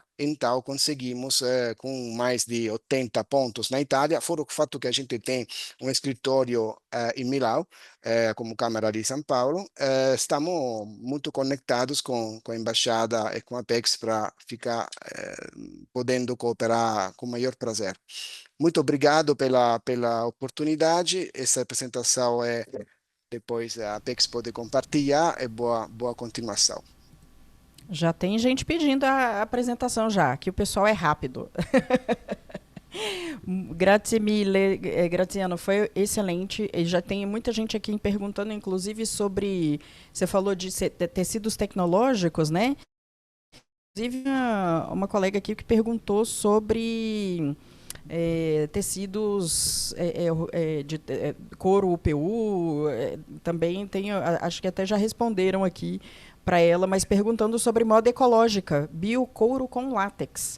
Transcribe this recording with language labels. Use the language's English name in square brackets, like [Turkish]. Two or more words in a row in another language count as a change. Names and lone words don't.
[Portuguese] Então, conseguimos, com mais de 80 pontos na Itália, fora o fato que a gente tem um escritório em Milão, como Câmara de São Paulo, estamos muito conectados com a Embaixada e com a Apex para ficar podendo cooperar com o maior prazer. Muito obrigado pela oportunidade. Essa apresentação depois a Apex pode compartilhar e boa continuação. Já tem gente pedindo a apresentação já, que o pessoal é rápido. [Italian] Grazie mille, Graziano, [Portuguese] foi excelente. E já tem muita gente aqui perguntando, inclusive, sobre... Você falou de tecidos tecnológicos, né? Inclusive, uma colega aqui que perguntou sobre tecidos de couro UPU, também tem, acho que até já responderam aqui para ela, mas perguntando sobre moda ecológica, biocouro com látex.